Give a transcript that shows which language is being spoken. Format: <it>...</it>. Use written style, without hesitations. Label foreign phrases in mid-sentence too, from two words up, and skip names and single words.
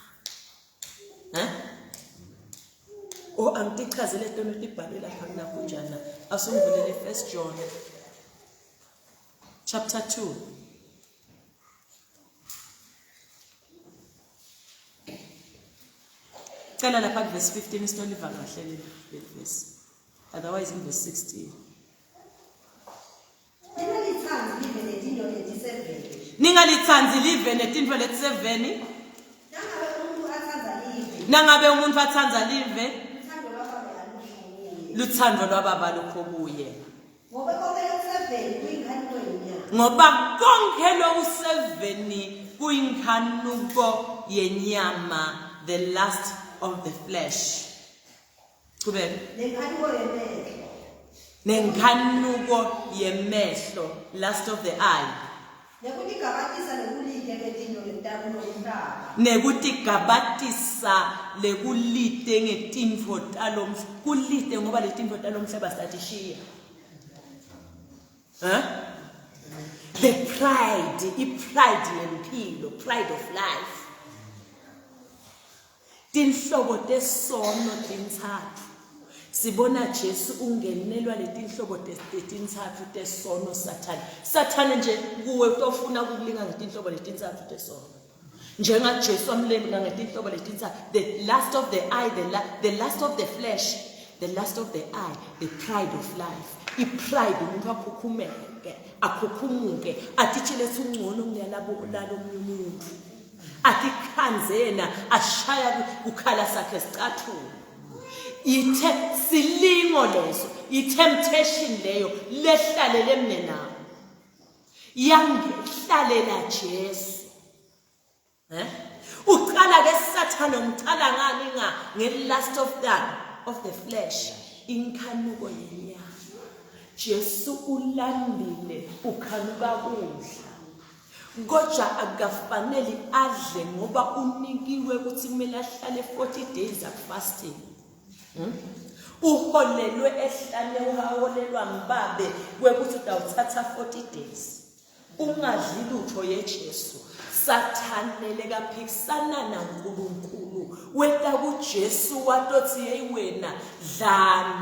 <ss>Angichazele lento libhalwe lapha kunjana. Asungivulele 1 John chapter 2. Cala lapha verse 15 isitoliva kahle le verse.</ss> <en>Otherwise in verse 16.</en> <ss>Ningalithanzi live netintfo leti7. Nangabe umuntu athandza live luthando lwababa lukho kuye. Ngoba konke loku7 kuyinkanuko yenyama,</ss> <en>the lust of the flesh.</en> <ss>Kubeka nenkanuko yemehlo,</ss> <en>lust of the eye.</en> <ss>Nekutigabatisa lekulite ngetintfo talomhlaba. Kulite ngoba letintfo talomhlaba satishiya.</ss> <en>The pride yempilo, pride of life.</en> <ss>Tinhlobo tesono tintsatfu. Sibona Jesu ungenelwa letinhlobo tetintsatfu tesono Sathane. Sathane nje kuwe utofuna ukulinga ngetinhlobo letintsatfu tesono. Njenga Jesu amlenga ngetinhlobo letintsatfu.</ss> <en>The lust of the eye, the lust of the flesh, the lust of the eye, the pride of life.</en> <ss>I-pride umuntu akhukhumuke atitshele sungcono kunalabo umuntu. Atikhanzena ashaya ukhala sakhe sicathulo. Ithe silingo leso, i-temptation leyo lehlalele mne nawo. Yangihlalela Jesu. Uqala ke Sathane umqala ngani nge-</ss> <en>lust of the flesh,</en> <ss>inkanuko yenyama. Jesu ulambile ukhanuka kudla. Kodwa akafanele adle ngoba unikiwe ukuthi kumele ahlale</ss> <en>40 days of fasting.</en> <ss>Uholelwe ehlane uholelwa mbabe kwekuthi utawuthatha</ss> <en>40 days.</en> <ss>Ungadli lutho yeJesu. Sathane lekaphikisana naNkulunkulu. Weta kuJesu watothi yeyiwena dlani.</ss>